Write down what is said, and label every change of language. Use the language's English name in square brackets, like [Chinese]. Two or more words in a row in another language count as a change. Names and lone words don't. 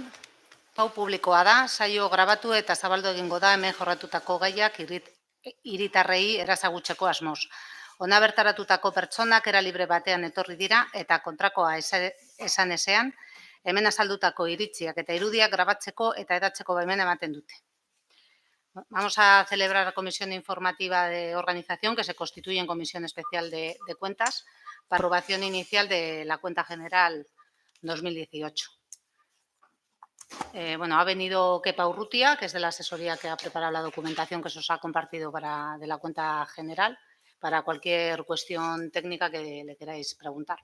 [Basque] Pau publikoa da, saio grabatu eta zabaldu egingo da hemen jorratutako gaiak hiritarrei erazagutzeko asmoz. Hona bertaratutako pertsonak era libre batean etorri dira eta kontrakoa esan ezean, hemen azaldutako iritziak eta irudiak grabatzeko eta hedatzeko baimena ematen dute. [Spanish] Vamos a celebrar la comisión informativa de organización que se constituye en Comisión Especial de Cuentas para aprobación inicial de la Cuenta General 2018. Ha venido Kepa Urrutia, que es de la asesoría que ha preparado la documentación que se os ha compartido de la cuenta general, para cualquier cuestión técnica que le queráis preguntar.